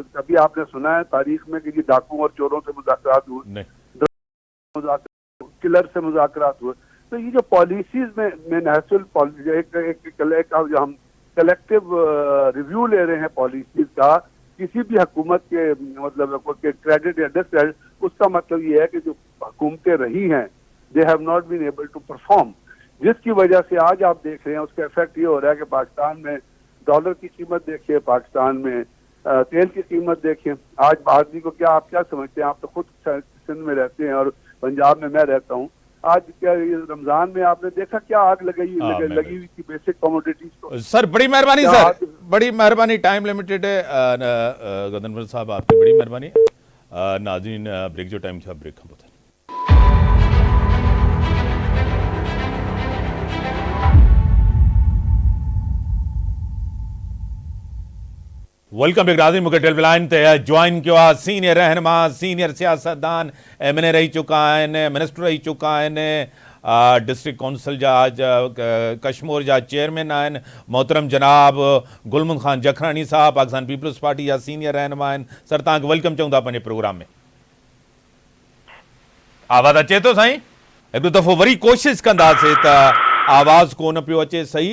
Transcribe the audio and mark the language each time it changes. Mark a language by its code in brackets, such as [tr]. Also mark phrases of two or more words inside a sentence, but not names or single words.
[ur] کبھی آپ نے سنا ہے تاریخ میں کہ جی ڈاکو اور چوروں سے مذاکرات ہوئے، کلر سے مذاکرات ہوئے? تو یہ جو پالیسیز میں نیشنل ایک ہم [en] collective review [ur] لے رہے ہیں پالیسیز کا، کسی بھی حکومت کے مطلب کریڈٹ یا ڈسکریڈٹ، اس کا مطلب یہ ہے کہ جو حکومتیں رہی ہیں [en] they have not been able to perform, [ur] جس کی وجہ سے آج آپ دیکھ رہے ہیں اس کا ایفیکٹ یہ ہو رہا ہے کہ پاکستان میں ڈالر کی قیمت دیکھیے، پاکستان میں تیل کی قیمت دیکھیے. آج آدمی کو کیا، آپ کیا سمجھتے ہیں؟ آپ تو خود سندھ میں رہتے ہیں اور پنجاب میں میں رہتا ہوں. آج کیا رمضان میں آپ نے دیکھا کیا آگ لگی ہوئی تھی [en] basic commodities [ur] को। سر بڑی مہربانی، سر بڑی مہربانی, [en] time limited [ur] है। گدنور صاحب آپ کی بڑی مہربانی۔ ناظرین بریک جو ٹائم تھا بریک ہم بتائیں. [en] welcome back [sd] नाज़रीन, मूंखे टेलीविज़न ते जॉइन किया सीनियर रहनुमा, सीनियर सियासतदान, एमएनए रही चुका है, मिनिस्टर रही चुका है, [en] district council [sd] जा कश्मीर जा चेयरमैन आहिनि, मोहतरम जनाब गुलमन खान जखरानी साहब, पाकिस्तान पीपल्स पार्टी जा सीनियर रहनुमा आहिनि। सर तव्हांखे वेलकम चऊं था पंहिंजे प्रोग्राम में। आवाज़ अचे थो साईं? हिकु दफ़ो वरी कोशिशि कंदासीं त आवाज़ कोन पियो अचे सही।